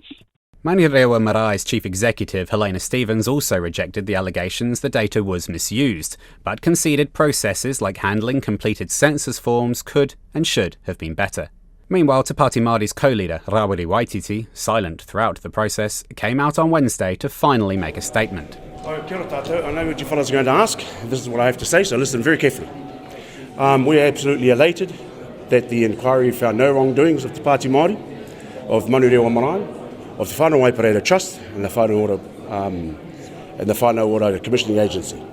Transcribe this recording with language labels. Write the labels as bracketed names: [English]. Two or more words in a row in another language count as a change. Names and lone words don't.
[English] Manurewa Marae's chief executive, Helena Stevens, also rejected the allegations the data was misused, but conceded processes like handling completed census forms could and should have been better. Meanwhile, Te Pāti Māori's co-leader, Rawiri Waititi, silent throughout the process, came out on Wednesday to finally make a statement. [Māori] Kia ora tātou. [English] I know what you fellas are going to ask. This is what I have to say, so listen very carefully. We are absolutely elated that the inquiry found no wrongdoings of Te Pāti Māori, of Manurewa Marae, of the Whānau Waiparere Trust and the Whānau Ora Commissioning Agency.